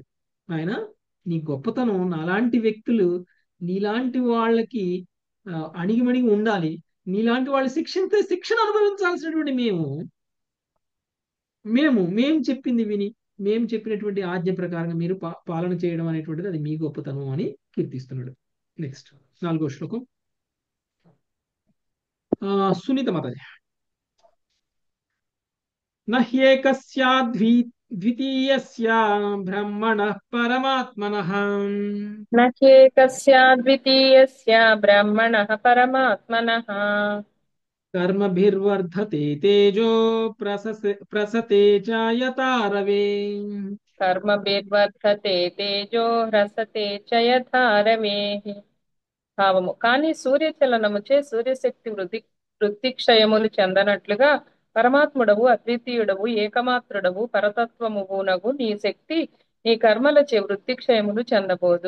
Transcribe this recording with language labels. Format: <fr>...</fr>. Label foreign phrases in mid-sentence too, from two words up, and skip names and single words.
<te>ఆయన నీ గొప్పతనం నాలాంటి వ్యక్తులు, నీలాంటి వాళ్ళకి అణిగిమణిగి ఉండాలి, నీలాంటి వాళ్ళు శిక్షణ అనుభవించాల్సినటువంటి మేము చెప్పింది విని, మేము చెప్పినటువంటి ఆజ్ఞ ప్రకారంగా మీరు పాలన చేయడం అనేటువంటిది అది మీ గొప్పతనం అని కీర్తిస్తున్నాడు. నెక్స్ట్ 4వ శ్లోకం. సునీత మాతాజీ.</te> <sa>ద్వితీయస్య బ్రహ్మణః పరమాత్మనః न ह्येकस्याद्वितीयस्य ब्रह्मणः परमात्मनः కర్మభిర్వర్ధతే తేజో ప్రసతే చ యథా రవే. కర్మభిర్వర్ధతే తేజో హ్రసతే చ యథా రవేః.</sa> <te>భావము కానీ సూర్యచలనముచే సూర్యశక్తి వృత్తిక్షయములు చెందనట్లుగా పరమాత్ముడవు అద్వితీయుడవు ఏకమాత్రుడవు పరతత్వమునగు నీ శక్తి నీ కర్మలచే వృత్తిక్షయములు చెందబోదు.</te>